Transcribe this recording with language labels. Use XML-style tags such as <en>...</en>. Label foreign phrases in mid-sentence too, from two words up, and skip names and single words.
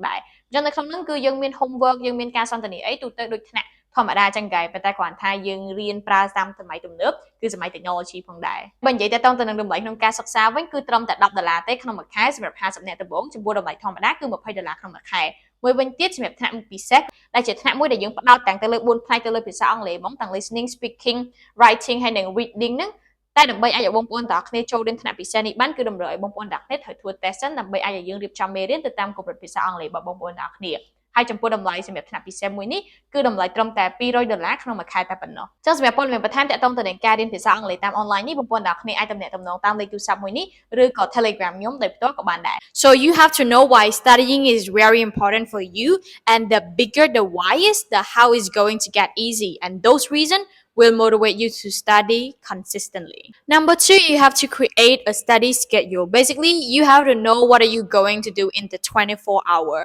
<km>ដែរអញ្ចឹងនៅក្នុងហ្នឹងគឺយើងមាន homework យើងមានការសន្ទនាអីទូទៅដូចថ្នាក់ធម្មតាចឹងដែរប៉ុន្តែគ្រាន់ថាយើងរៀនប្រើតាមសម័យទំនើបគឺសម័យ technology ផងដែរបើនិយាយទៅនឹងតម្លៃក្នុងការសិក្សាវិញគឺត្រឹមតែ$10ទេក្នុងមួយខែសម្រាប់ 50នាក់ដំបូងចំពោះតម្លៃធម្មតាគឺ$20ក្នុងមួយខែមួយវិញទៀតសម្រាប់ថ្នាក់ពិសេសដែលជាថ្នាក់មួយដែលយើងផ្ដោតទាំងទៅលើ4ផ្នែកទៅលើភាសាអង់គ្លេសហ្មងទាំង</km> <en>listening speaking writing</en> <km>ហើយនិង reading ហ្នឹងតែដើម្បី ឲ្យបងប្អូនទាំងអស់គ្នាចូលរៀនថ្នាក់ពិសេសនេះបានគឺតម្រូវឲ្យបងប្អូនទាំងអស់គ្នាត្រូវធ្វើ test សិនដើម្បីឲ្យយើងរៀបចំមេរៀនទៅតាមកម្រិតភាសា អង់គ្លេសរបស់បងប្អូនទាំងអស់គ្នាហើយចំពោះតម្លៃសម្រាប់ថ្នាក់ពិសេសមួយនេះគឺតម្លៃត្រឹមតែ$200ក្នុងមួយខែតែប៉ុណ្ណោះចឹងសម្រាប់ព័ត៌មានបន្ថែមទាក់ទងទៅនឹងការរៀនភាសាអង់គ្លេសតាមអនឡាញនេះបងប្អូនទាំងអស់គ្នាអាចទំនាក់ទំនងតាមលេខទូរស័ព្ទមួយនេះឬក៏ Telegram ខ្ញុំដោយផ្ទាល់ក៏បានដែរ</km> <en>So you have to know why studying is very important for you and the bigger the why is the how is going to get easy and those reasons will motivate you to study consistently. Number 2, you have to create a study schedule. Basically, you have to know what are you going to do in the 24 hour.</en>